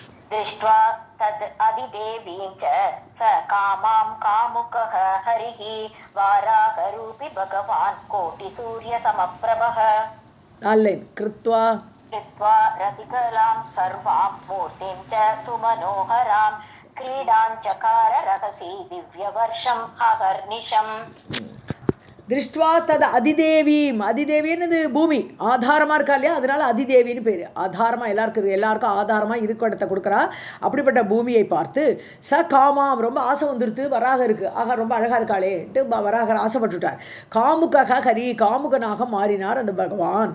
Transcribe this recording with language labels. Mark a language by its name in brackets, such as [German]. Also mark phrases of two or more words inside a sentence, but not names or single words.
[Sanskrit] दृष्ट्वा तद् अधिदेवीं च स कामां कामुकः हरिः वाराहरूपी भगवान् कोटिसूर्यसमप्रभः नाल्लेन् कृत्वा कृत्वा रतिकलां सर्वां मूर्तिं च सुमनोहरां क्रीडाञ्चकार रहसि दिव्यवर्षम् अहर्निशम् दृष्ट्वा तत् अधिदेवीम्. [Tamil] அதிதேவின்னு பூமி ஆதாரமாக இருக்கா இல்லையா, அதனால அதிதேவின்னு பேர். ஆதாரமாக எல்லாருக்கும் ஆதாரமாக இருக்க இடத்த கொடுக்குறா. அப்படிப்பட்ட பூமியை பார்த்து [Sanskrit] स कामाम्, [Tamil] ரொம்ப ஆசை வந்துடுத்து, வராக இருக்குது, ஆக ரொம்ப அழகாக இருக்காளேன்ட்டு வராகர் ஆசைப்பட்டுட்டார். [Sanskrit] कामुक हरिः, [Tamil] காமுகனாக மாறினார் அந்த பகவான்.